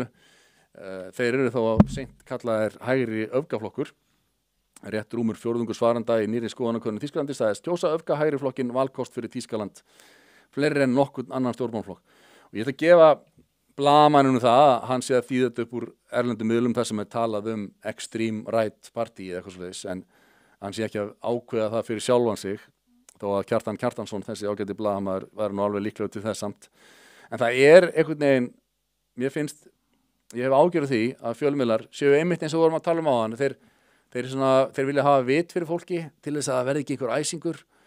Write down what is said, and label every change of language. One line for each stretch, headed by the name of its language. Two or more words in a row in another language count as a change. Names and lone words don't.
Icelandic: Þeir eru þó seint kallaðir hægri öfgaflokkur. Rétt rúmur fjórðungur svaranda í nýrri skoðanakönnun Þýskalandi sagðist kjósa öfgahægri flokkin valkost fyrir Þýskaland, fleiri en nokkurn annan stjórnmálaflokk. Og ég ætla að gefa blaðamanninu það að hann sé að þýða þetta upp úr erlendum miðlum þar sem talað
English: extreme right party
Icelandic: eða eitthvað svoleiðis, en hann sé ekki að ákveða það fyrir sjálfan sig, þó að Kjartan Kjartansson, þessi ágæti blaðamaður, væri nú alveg líklegur til þess samt. En það einhvern veginn, mér finnst, ég hef ágjörð því að fjölmiðlar séu einmitt eins og vorum að tala um áðan, þeir vilja hafa vit fyrir fólki til þess að það verði ekki einhver æsingur.